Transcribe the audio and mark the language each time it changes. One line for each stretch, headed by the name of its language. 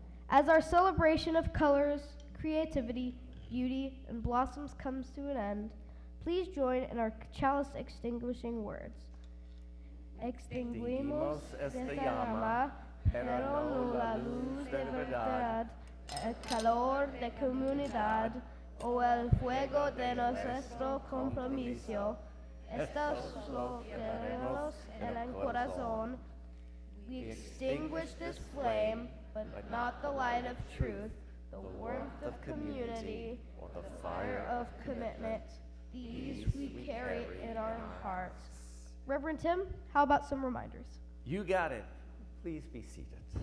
English: As our celebration of colors, creativity, beauty, and blossoms comes to an end, please join in our chalice extinguishing words.
Spanish: Extinguimos esta llama, pero no la luz de verdad, el calor de comunidad o el fuego de nuestro compromiso. Esto es lo que tenemos en el corazón.
English: We extinguish this flame, but not the light of truth, the warmth of community, or the fire of commitment. These we carry in our hearts. Reverend Tim, how about some reminders? You got it. Please be seated.